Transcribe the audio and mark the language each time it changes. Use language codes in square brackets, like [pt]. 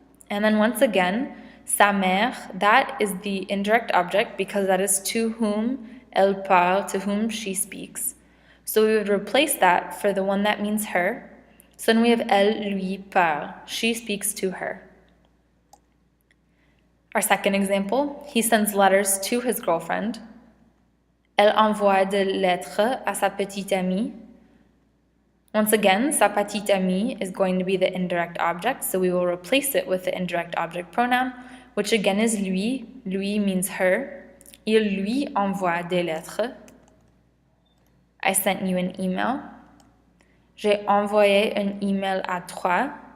[en] And then once again, [fr] sa mère, [en] that is the indirect object because that is to whom [fr] elle parle, [en] to whom she speaks. So we would replace that for the one that means her. So then we have [fr] elle lui parle, [en] she speaks to her. Our second example, he sends letters to his girlfriend. [fr] Elle envoie des lettres à sa petite amie. [en] Once again, [fr] sa petite amie [en] is going to be the indirect object, so we will replace it with the indirect object pronoun, which again is lui. Lui means her. [fr] Il lui envoie des lettres. [en] I sent you an email. [fr] J'ai envoyé un email à toi.